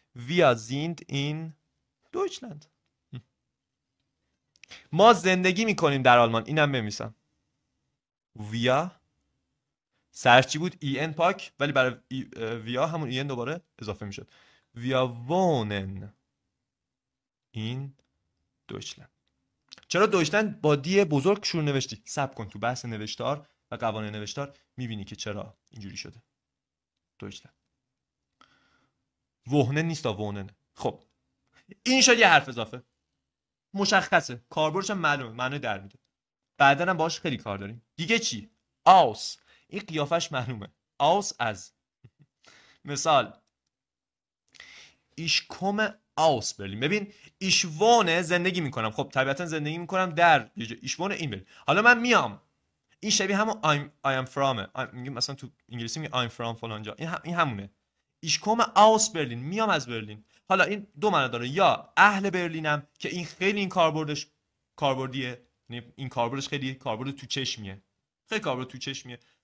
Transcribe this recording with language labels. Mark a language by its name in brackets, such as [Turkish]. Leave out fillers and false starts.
[German] Wir sind in Deutschland. [Persian] ما زندگی میکنیم در آلمان. اینم بنویسم. wir سرش چی بود؟ en پاک، ولی برای wir همون en دوباره اضافه میشد. [German] wir wohnen in Deutschland. [Persian] چرا دویچلند با دی بزرگ شروع نوشتی؟ صبر کن، تو بحث نوشتار و قوانین نوشتار میبینی که چرا اینجوری شده. دویچلند وهنه نیست تا وهنن. خب این شد یه حرف اضافه، مشخصه، کاربردش هم معلومه، معنی در میده، بعدا هم باهاش خیلی کار داریم. دیگه چی؟ aus، این قیافش معلومه. aus از. [German] مثال ich komme aus برلین. [Persian] ببین ich wohne زندگی میکنم، خب طبیعتا زندگی میکنم در [German] ich wohne in [Persian] برلین. حالا من میام، این شبیه همون [English] I am from، [Persian] میگیم مثلا تو انگلیسی میگه [English] I'm from [Persian] فلان جا، این همونه. [German] ich komme aus [Persian] برلین، میام از برلین. حالا این دو معنی داره، یا اهل برلینم که این خیلی این کاربردیه، این کاربردش خیلی کاربرد تو چشمیه، خیلی کاربرد تو چشمیه.